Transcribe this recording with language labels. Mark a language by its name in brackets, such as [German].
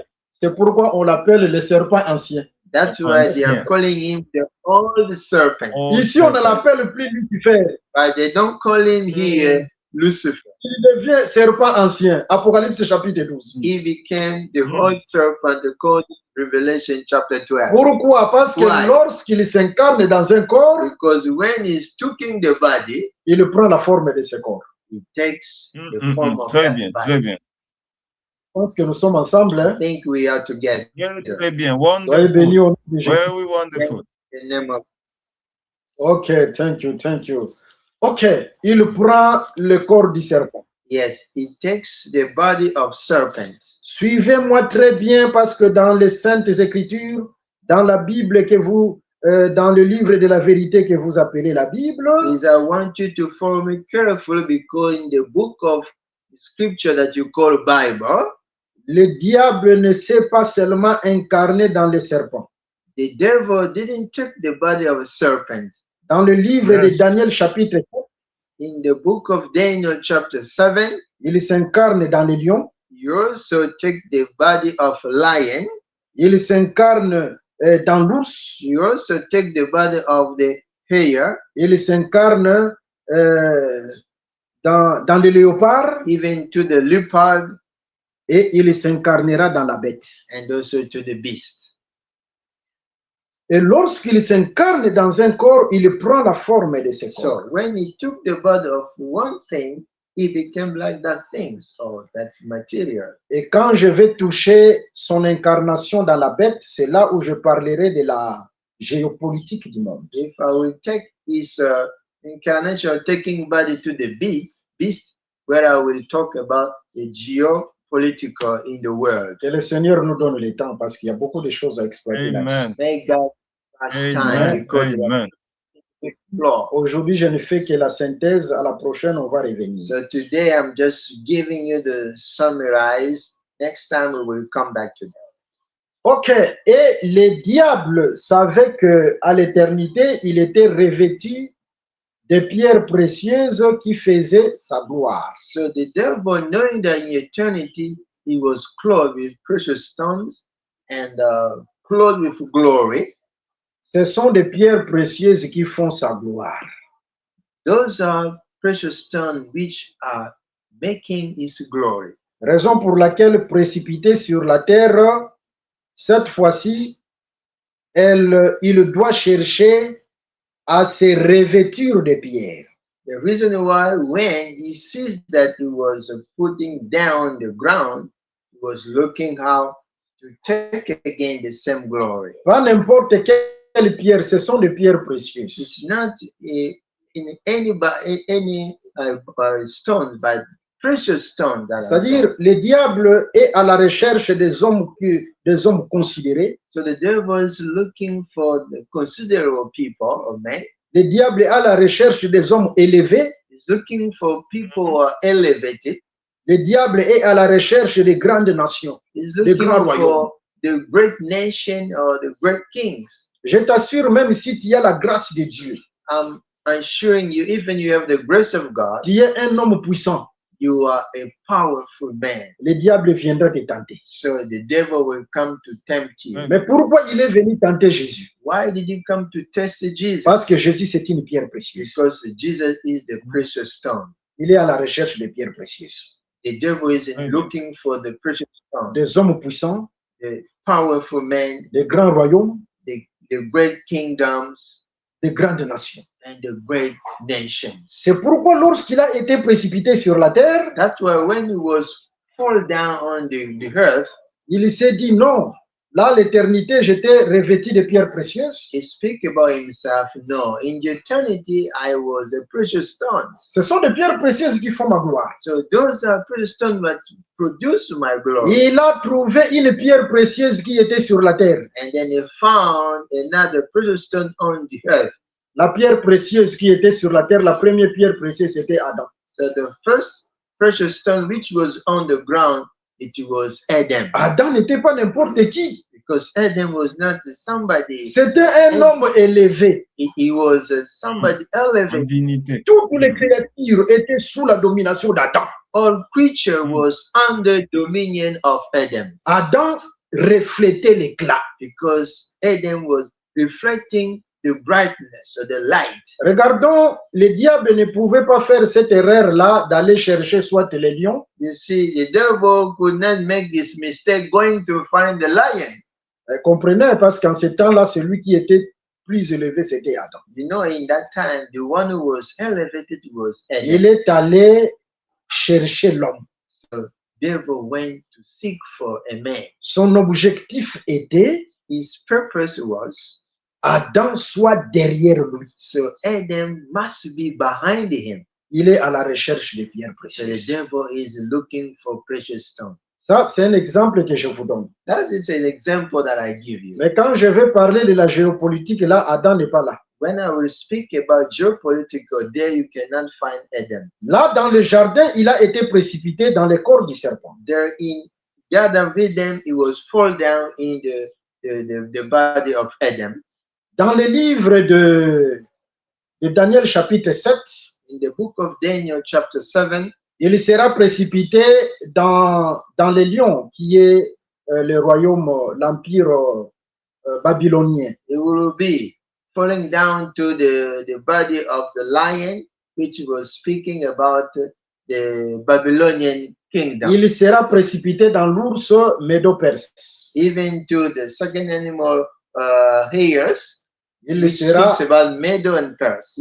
[French] C'est pourquoi on l'appelle le serpent ancien. [English] That's why they are [French] Ancien. [English] calling him the old serpent. Old [French] Ici, on ne [English] serpent. [French] l'appelle plus Lucifer. [English] But they don't call him here Lucifer. [French] Il devient serpent ancien. Apocalypse chapitre 12. [English] He became the old serpent according to Revelation chapter 12. [French] Pourquoi? Parce que [English] Why? [French] lorsqu'il s'incarne dans un corps, [English] Because when he's taking the body, [French] il prend la forme de ce corps. [English] he takes the form of [French] Très [English] that [French] bien, [English] body. [French] très bien. Je pense que nous sommes ensemble. Hein? [English] I think we are together. [French] Très bien. Soyez bénis [English] Wonderful. [French] au nom de Jésus. [English] Very wonderful. In the name of Ok, thank you. [French] Ok, il prend le corps du serpent. [English] yes, he takes the body of serpent. [French] Suivez-moi très bien parce que dans les Saintes Écritures, dans la Bible que vous, dans le livre de la vérité que vous appelez la Bible, [English] Please, I want you to follow me carefully because in the book of scripture that you call Bible, [French] le diable ne s'est pas seulement incarné dans le serpent. [English] the devil didn't take the body of a serpent. [French] Dans le livre [English] Yes. [French] de Daniel chapitre 4, [English] In the book of Daniel chapter 7, [French] il s'incarne dans le lion, [English] you also take the body of a lion. [French] il s'incarne dans l'ours, [English] You also take the body of the hare, [French] il s'incarne dans le léopard [English] even to the leopard, [French] et il s'incarnera dans la bête. [English] and also to the beast. [French] Et lorsqu'il s'incarne dans un corps, il prend la forme de ce corps. [English] So when he took the body of one thing, he became like that thing, or that material. [French] Et quand je vais toucher son incarnation dans la bête, c'est là où je parlerai de la géopolitique du monde. [English] If I will take his incarnation, taking body to the beast, where I will talk about the geopolitical in the world. [French] Que le Seigneur nous donne le temps parce qu'il y a beaucoup de choses à exploiter là-dessus. Amen. [English] May God have time Amen. because we Amen. explore. [French] Aujourd'hui, je ne fais que la synthèse. À la prochaine, on va revenir. [English] So today I'm just giving you the summarize. Next time we will come back to that. Ok. [French] Et le diable savait que à l'éternité, il était revêtu de pierres précieuses qui faisaient sa gloire. [English] So the devil, knowing that in eternity he was clothed with precious stones and clothed with glory, [French] Ce sont des pierres précieuses qui font sa gloire. [English] those are precious stones which are making his glory. [French] Raison pour laquelle précipité sur la terre, cette fois-ci, il doit chercher à se revêtir de pierres. [English] The reason why when he sees that he was putting down the ground, he was looking how to take again the same glory. [French] Pas n'importe quelle pierre, ce sont des pierres précieuses. [English] It's not in any stone, but precious stone. [French] C'est-à-dire, le diable est à la recherche des hommes considérés. [English] So the devil is looking for the considerable people or men. [French] Le diable est à la recherche des hommes élevés. [English] He's looking for people who are elevated. [French] Le diable est à la recherche des grandes nations. [English] He's [French] Les [English] looking [French] grands [English] for the great nation or the great kings. [French] Je t'assure, même si tu as la grâce de Dieu, [English] I'm assuring you, even you have the grace of God, [French] tu es un homme puissant, [English] you are a powerful man. [French] le diable viendra te tenter. [English] So the devil will come to tempt you. Mm. [French] Mais pourquoi il est venu tenter Jésus? [English] Why did he come to test Jesus? [French] Parce que Jésus, c'est une pierre précieuse. [English] Because Jesus is the precious stone. [French] Il est à la recherche des pierres précieuses. [English] The devil is Amen. looking for the precious stone, [French] Des hommes puissants, [English] the powerful men, [French] des grands royaumes, [English] the great kingdoms, [French] des grandes nations. [English] and the great nations. [French] C'est pourquoi lorsqu'il a été précipité sur la terre, [English] That's why when he was fall down on the earth, [French] il s'est dit non, là, l'éternité, j'étais revêtu de pierres précieuses. [English] He speak about himself. No, in eternity, I was a precious stone. [French] Ce sont des pierres précieuses qui font ma gloire. [English] So those are precious stones that produce my glory. [French] Il a trouvé une pierre précieuse qui était sur la terre. [English] And then he found another precious stone on the earth. [French] La pierre précieuse qui était sur la terre, la première pierre précieuse, c'était Adam. [English] So the first precious stone which was on the ground, it was Adam. [French] Adam n'était pas n'importe qui. [English] Because Adam was not somebody. [French] C'était un homme élevé. [English] He was somebody [French] En [English] elevated. [French] dignité. Toutes les créatures étaient sous la domination d'Adam. [English] All creature was under dominion of Adam. [French] Adam reflétait l'éclat. [English] Because Adam was reflecting the brightness or the light. [French] Regardons, le diable ne pouvait pas faire cette erreur-là d'aller chercher soit les lions, [English] You see, the devil could not make this mistake going to find the lion. [French] comprenez, parce qu'en ce temps-là, celui qui était plus élevé, c'était Adam. [English] You know, in that time, the one who was elevated was Adam. [French] Il est allé chercher l'homme. [English] Devil went to seek for a man. [French] Son objectif était [English] His purpose was [French] Adam soit derrière lui. [English] so Adam must be behind him. [French] Il est à la recherche des pierres [English] So the [French] précieuses. [English] devil is looking for precious stones. [French] Ça, c'est un exemple que je vous donne. [English] That is an example that I give you. [French] Mais quand je vais parler de la géopolitique, là, Adam n'est pas là. [English] When I will speak about geopolitical, there you cannot find Adam. [French] Là, dans le jardin, il a été précipité dans le corps du serpent. [English] There in Garden of Eden, he was fall down in the body of Adam. [French] Dans le livre de Daniel chapitre 7, [English] In the book of Daniel, chapter 7, [French] il sera précipité dans le lion, qui est le royaume, l'empire babylonien. [English] he will be falling down to the body of the lion, which was speaking about the Babylonian kingdom. [French] Il sera précipité dans l'ours médo-perse. [English] Even to the second animal, hares, [French] Il [English] which [French] sera, [English] speaks about Medo and Perse.